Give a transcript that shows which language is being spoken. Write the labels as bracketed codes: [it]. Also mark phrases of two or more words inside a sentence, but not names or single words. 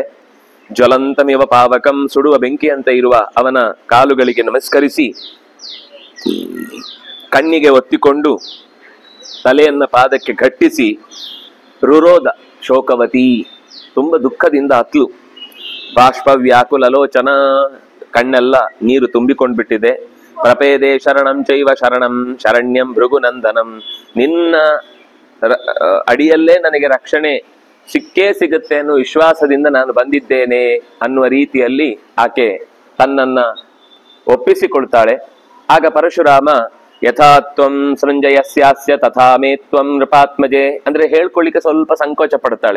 [sa] ಜ್ವಲಂತಮಿವ ಪಾವಕಂ, [kn] ಸುಡುವ ಬೆಂಕಿಯಂತೆ ಇರುವ ಅವನ ಕಾಲುಗಳಿಗೆ ನಮಸ್ಕರಿಸಿ ಕಣ್ಣಿಗೆ ಒತ್ತಿಕೊಂಡು ತಲೆಯನ್ನ ಪಾದಕ್ಕೆ ಘಟ್ಟಿಸಿ [sa] ರುರೋದ ಶೋಕವತಿ, [kn] ತುಂಬ ದುಃಖದಿಂದ ಅತ್ಲು. [sa] ಬಾಷ್ಪ ವ್ಯಾಕುಲಲೋಚನ, [kn] ಕಣ್ಣೆಲ್ಲ ನೀರು ತುಂಬಿಕೊಂಡ್ಬಿಟ್ಟಿದೆ. [sa] ಪ್ರಪೇದೆ ಶರಣಂ ಚೈವ ಶರಣಂ ಶರಣ್ಯಂ ಭೃಗುನಂದನಂ, [kn] ನಿನ್ನ ಅಡಿಯಲ್ಲೇ ನನಗೆ ರಕ್ಷಣೆ ಸಿಕ್ಕೇ ಸಿಗುತ್ತೆ ಅನ್ನೋ ವಿಶ್ವಾಸದಿಂದ ನಾನು ಬಂದಿದ್ದೇನೆ ಅನ್ನುವ ರೀತಿಯಲ್ಲಿ ಆಕೆ ತನ್ನನ್ನ ಒಪ್ಪಿಸಿಕೊಳ್ತಾಳೆ. ಆಗ ಪರಶುರಾಮ [sa] ಯಥಾತ್ವಂ ಸೃಂಜಯಸ್ಯಾಸ್ಯ ತಥಾ ಮೇ ತ್ವಂ ನೃಪಾತ್ಮಜೆ, [kn] ಅಂದ್ರೆ ಹೇಳ್ಕೊಳ್ಳಿಕ್ಕೆ ಸ್ವಲ್ಪ ಸಂಕೋಚ ಪಡ್ತಾಳೆ.